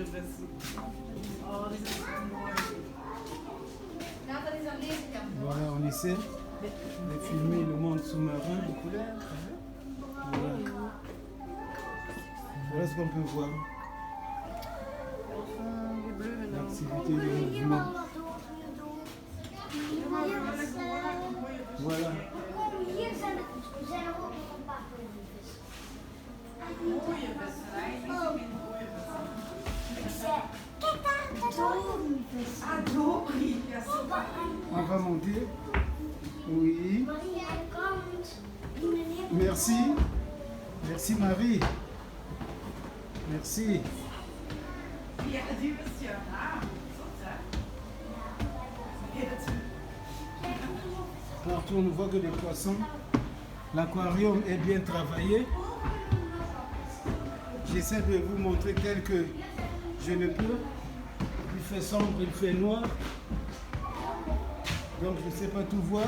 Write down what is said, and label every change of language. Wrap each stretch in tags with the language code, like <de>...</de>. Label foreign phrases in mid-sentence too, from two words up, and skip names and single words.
<fr>Voilà, on essaie de filmer le monde sous-marin. Voilà. Voilà ce qu'on peut voir. L'activité du mouvement. Voilà.</fr> <nl>Hier zijn er ook nog een paar vissen. Mooie vissen. Kijk daar, daar is ook een vis. Ah, dory. Ja, super.</nl> <fr>On va monter. Oui.</fr> <nl>Marie aan de kant. Die meneer.</nl> <fr>Merci. Merci Marie. Merci.</fr> <nl>Ja, die was ja. Ah, zot hè.</nl> <fr>partout on ne voit que des poissons. L'aquarium est bien travaillé. J'essaie de vous montrer tel que je le peux. Il fait sombre, il fait noir. Donc je ne sais pas tout voir.</fr>